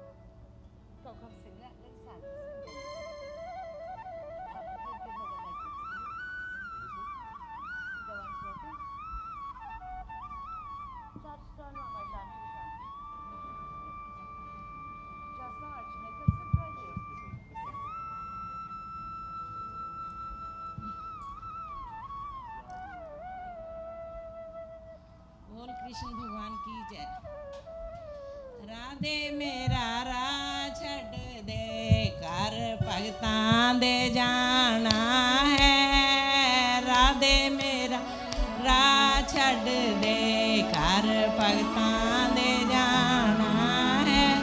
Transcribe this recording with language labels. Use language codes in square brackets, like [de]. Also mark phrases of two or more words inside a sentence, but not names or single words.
[en] Come sing. Let's start. Give her the mic. The one's working. Start turn on my dance. Just now, Archana, just sit right here. [hi] बोल कृष्ण भगवान की जय। [pa] ਰਾਧੇ ਮੇਰਾ ਰਾਹ ਛੱਡ ਦੇ ਕਰ ਭਗਤਾਂ ਦੇ ਜਾਣਾ ਹੈ। ਰਾਧੇ ਮੇਰਾ ਰਾਹ ਛੱਡ ਦੇ ਕਰ ਭਗਤਾਂ ਦੇ ਜਾਣਾ ਹੈ।